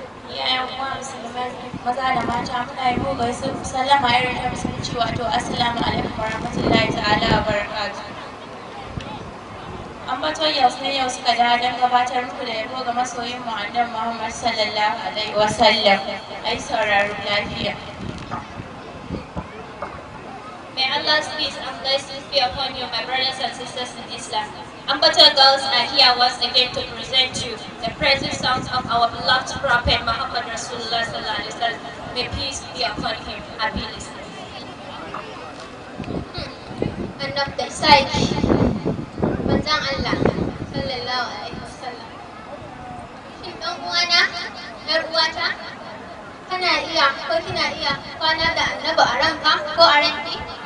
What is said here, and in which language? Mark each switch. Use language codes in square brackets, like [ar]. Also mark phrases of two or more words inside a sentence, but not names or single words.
[ha] Iyayen uwa musulmai, maza da mata, muna yi muku gaisuwar sallama irin ta musulunci, wato, [ar] "السلام عليكم ورحمة الله تعالى وبركاته." [ha] Ambaton yau ne yau suka dawo don gabatar muku da yabo ga masoyin mu Annabi Muhammad [ar] صلى الله عليه وسلم. [ha] Ai sauraro lafiya. [en] May Allah's peace and blessings be upon you, my brothers and sisters in Islam. Ambaton girls are here once again to present you the praises songs of our beloved Prophet Muhammad [ar] رسول الله صلى الله عليه وسلم. [en] May peace be upon him. Happy listening. Hmm. [ha] Annabi da Isaki. Manzon Allah [ar] صلى الله عليه وسلم. [ha] Shin dan uwana, yar uwata, kana iya ko kina iya kwana da Annabi a ranka ko a ranki?